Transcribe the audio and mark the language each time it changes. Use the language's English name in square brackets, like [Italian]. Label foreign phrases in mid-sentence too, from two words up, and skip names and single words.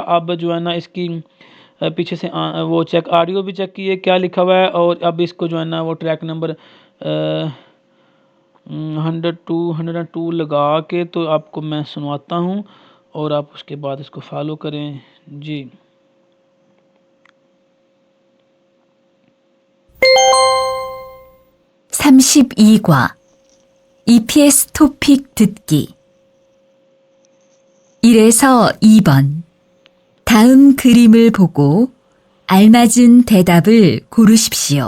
[Hindi] अब जो है ना इसकी पीछे से वो [English] check audio [Hindi] भी चेक किए क्या लिखा हुआ है, और अब इसको जो है ना वो [English] track number [Hindi] 102 लगा के तो आपको मैं सुनवाता हूँ और आप उसके बाद इसको फॉलो करें जी। [Korean] (32과) EPS 토픽 듣기 1에서 2번 다음 그림을 보고 알맞은 대답을 고르십시오.